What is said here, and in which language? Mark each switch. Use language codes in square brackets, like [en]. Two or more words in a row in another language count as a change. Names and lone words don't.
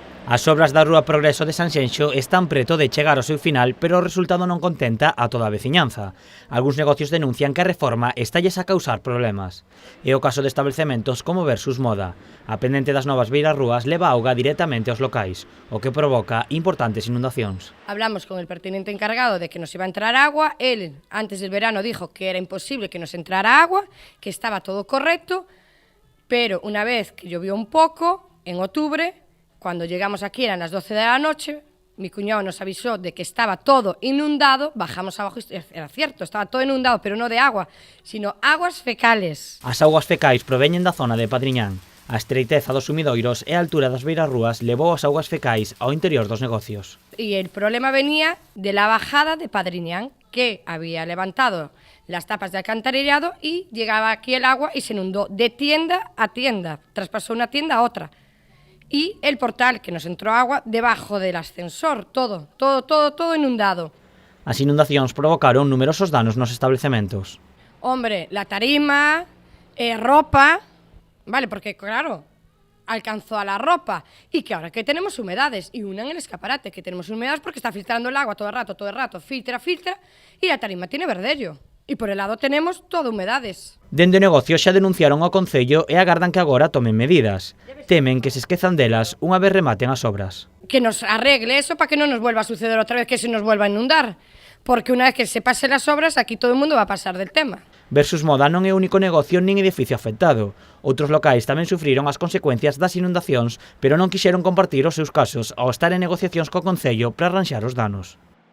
[gl] As obras da Rúa Progreso de Sanxenxo están preto de chegar ao seu final, pero o resultado non contenta a toda a veciñanza. Algúns negocios denuncian que a reforma estalles a causar problemas. É o caso de establecementos como Versus Moda. A pendente das novas beirarrúas leva auga directamente aos locais, o que provoca importantes inundacións. [es] Hablamos con el pertinente encargado de que nos iba a entrar agua. Él, antes del verano, dijo que era imposible que nos entrara agua, que estaba todo correcto, pero una vez que llovió un poco, en octubre, cuando llegamos aquí eran las 12 de la noche, mi cuñado nos avisó de que estaba todo inundado, bajamos abajo y era cierto, estaba todo inundado, pero no de agua, sino aguas fecales. [gl] As augas fecais proveñen da zona de Padriñán. A estreiteza dos sumidoiros e a altura das beirarrúas levou as augas fecais ao interior dos negocios. [es] Y el problema venía de la bajada de Padriñán, que había levantado las tapas de alcantarillado y llegaba aquí el agua y se inundó de tienda a tienda, traspasó una tienda a otra. Y el portal, que nos entró agua debajo del ascensor, todo inundado. [gl] As inundacións provocaron numerosos danos nos establecementos. [es] Hombre, la tarima, ropa, vale, porque claro, alcanzó a la ropa. Y que ahora que tenemos humedades, y una en el escaparate, que tenemos humedades porque está filtrando el agua todo el rato, filtra, y la tarima tiene verdello. E por el lado tenemos todo humedades. [gl] Dende o negocio xa denunciaron ao Concello e agardan que agora tomen medidas. Temen que se esquezan delas unha vez rematen as obras. [es] Que nos arregle eso para que non nos vuelva a suceder [gl] outra vez, [es] que se nos vuelva a inundar. Porque [gl] unha vez [es] que se pasen las obras, aquí todo el mundo va a pasar del tema. [gl] Versus Moda non é o único negocio nin edificio afectado. Outros locais tamén sufriron as consecuencias das inundacións, pero non quixeron compartir os seus casos ao estar en negociacións co Concello para arranxar os danos.